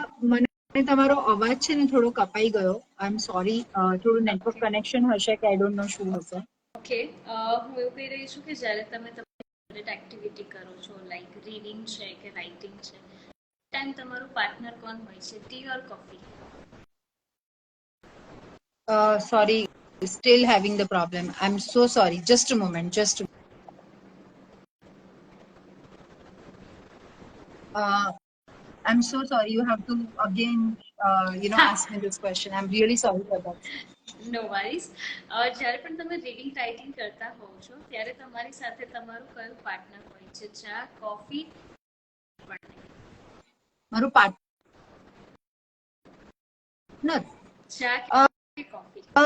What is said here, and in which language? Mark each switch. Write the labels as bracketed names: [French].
[Gujarati] મને તમારો અવાજ છે ને થોડો કપાઈ ગયો. [English] I am sorry, [Gujarati] થોડું નેટવર્ક કનેક્શન હશે કે [English] I don't know [Gujarati] શું હશે. ઓકે, હું એવું કહી રહી છું કે જ્યારે તમે તમારી ફેવરેટ એક્ટિવિટી કરો છો, લાઈક રીડિંગ છે કે રાઇટિંગ છે, ટાઈમ તમારું પાર્ટનર કોણ હોય છે, T or coffee? [English] Sorry, still having the problem. I'm so sorry. Just a moment. I'm so sorry. You have to again, ask me this question. I'm really sorry for that. No worries. [Gujarati] જ્યારે પણ તમે reading writing કરતા હોવ છો ત્યારે તમારી સાથે તમારું કયું પાર્ટનર હોય છે, ચા, કોફી? મારું પાર્ટનર ચા કે કોફી?